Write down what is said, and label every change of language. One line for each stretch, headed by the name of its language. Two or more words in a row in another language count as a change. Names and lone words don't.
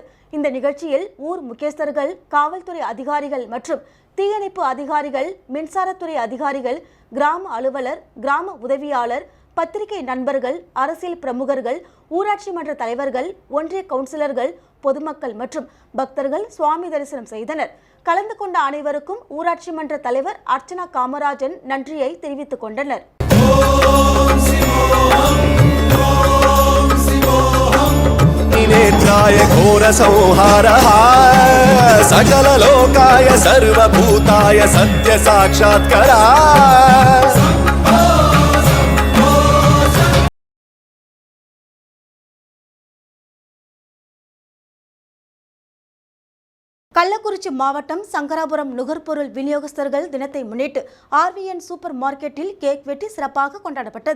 Tamil: இந்த நிகழ்ச்சியில் ஊர் முக்கியஸ்தர்கள், காவல்துறை அதிகாரிகள் மற்றும் தீயணைப்பு அதிகாரிகள், மின்சாரத்துறை அதிகாரிகள், கிராம அலுவலர், கிராம உதவியாளர், பத்திரிகை நண்பர்கள், அரசியல் பிரமுகர்கள், ஊராட்சி மன்ற தலைவர்கள், ஒன்றிய கவுன்சிலர்கள், பொதுமக்கள் மற்றும் பக்தர்கள் சுவாமி தரிசனம் செய்தனர். கலந்து கொண்ட அனைவருக்கும் ஊராட்சி மன்ற தலைவர் அர்ச்சனா காமராஜன் நன்றியை தெரிவித்துக் கொண்டனர்.
Sanskrit: घोर संहारः सकल लोकाय सर्वभूताय सत्य साक्षात्करा.
Tamil: கள்ளக்குறிச்சி மாவட்டம் சங்கராபுரம் நுகர்பொருள் விநியோகஸ்தர்கள் தினத்தை முன்னிட்டு RVN சூப்பர் மார்க்கெட்டில் கேக் வெட்டி சிறப்பாக கொண்டாடப்பட்டது.